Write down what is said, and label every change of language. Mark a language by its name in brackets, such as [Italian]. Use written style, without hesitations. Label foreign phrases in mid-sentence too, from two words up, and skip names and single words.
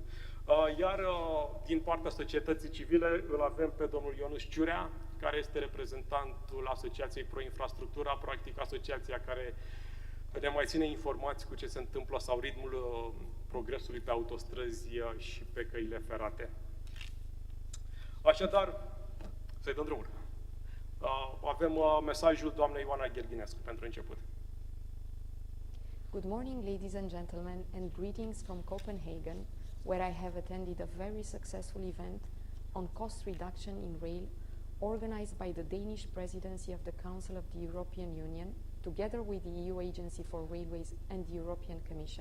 [Romanian] Iar din partea societății civile îl avem pe domnul Ionuț Ciurea, care este reprezentantul Asociației Pro Infrastructura, practic asociația care ne mai ține informați cu ce se întâmplă sau ritmul progresului pe autostrăzi și pe căile ferate. Așadar, să-i dăm drumul. Avem mesajul doamnei Ioana Gherghinescu pentru început. [English] Good morning, ladies and gentlemen, and greetings from Copenhagen, where I have attended a very successful event on cost reduction in rail, organized by the Danish presidency of the Council of the European Union, together with the EU Agency for Railways and the European Commission.